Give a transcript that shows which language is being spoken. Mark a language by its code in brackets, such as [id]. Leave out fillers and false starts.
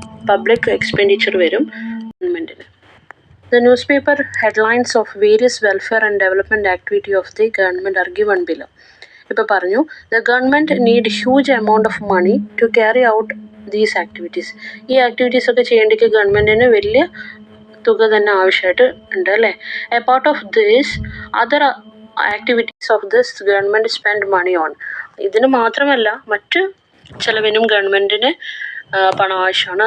[ml] Public expenditure വരും ഗവൺമെൻറ്റിന്. [en] The newspaper headlines of various welfare and development activity of the government are given below. [ml] ഇപ്പോൾ പറഞ്ഞു, [en] the government need huge amount of money to carry out these activities. [ml] ഈ activities ഒക്കെ ചെയ്യേണ്ടിക്ക് ഗവൺമെൻറ്റിന് വലിയ തുക തന്നെ ആവശ്യമായിട്ട് ഉണ്ട് അല്ലേ. [en] A part of this other activities of this government spend money on. [ml] ഇതിന് മാത്രമല്ല മറ്റ് ചിലവിനും ഗവൺമെൻറ്റിന് പണം ആവശ്യമാണ്.